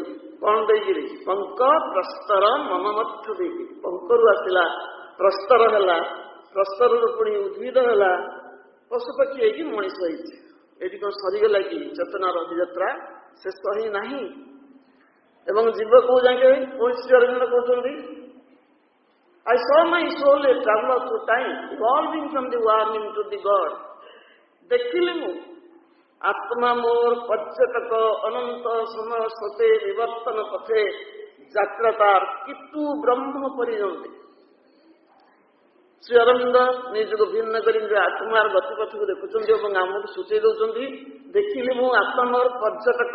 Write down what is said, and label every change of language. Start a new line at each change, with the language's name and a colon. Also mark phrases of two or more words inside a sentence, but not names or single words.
Odia: କଣ ଦେଇକିରି? ପଙ୍କ ପ୍ରସ୍ତର ମନ ମଧ୍ୟ ଦେଇକିରି। ପଙ୍କରୁ ଆସିଲା, ପ୍ରସ୍ତର ହେଲା, ପ୍ରସ୍ତରରୁ ପୁଣି ଉଦ୍ଭିଦ ହେଲା, ପଶୁପକ୍ଷୀ ହେଇକି ମଣିଷ ହେଇଛି। ଏଠି କଣ ସରିଗଲା କି? ଚେତନାର ଅଭିଯାତ୍ରା ଶେଷ ହିଁ ନାହିଁ। ଏବଂ ଜୀବ କୋଉ ଯାକେ ପୁଣି ଶ୍ରୀ ଅରବିନ୍ଦ କହୁଛନ୍ତି,
English: I saw my soul a traveler through time, evolving from the worm into the God.
Odia: ଦେଖିଲି ମୁଁ ଆତ୍ମା ମୋର ପର୍ଯ୍ୟଟକ ଅନନ୍ତ ସମୟ ସ୍ରୋତେ ବିବର୍ତ୍ତନ ପଥେ ଯାତ୍ରା ତାର କିନ୍ତୁ ବ୍ରହ୍ମ ପର୍ଯ୍ୟନ୍ତେ। ଶ୍ରୀ ଅରବିନ୍ଦ ନିଜକୁ ଭିନ୍ନ କରି ଆତ୍ମାର ଗତିପଥକୁ ଦେଖୁଛନ୍ତି ଏବଂ ଆମକୁ ସୂଚେଇ ଦଉଛନ୍ତି, ଦେଖିଲି ମୁଁ ଆତ୍ମା ମୋର ପର୍ଯ୍ୟଟକ।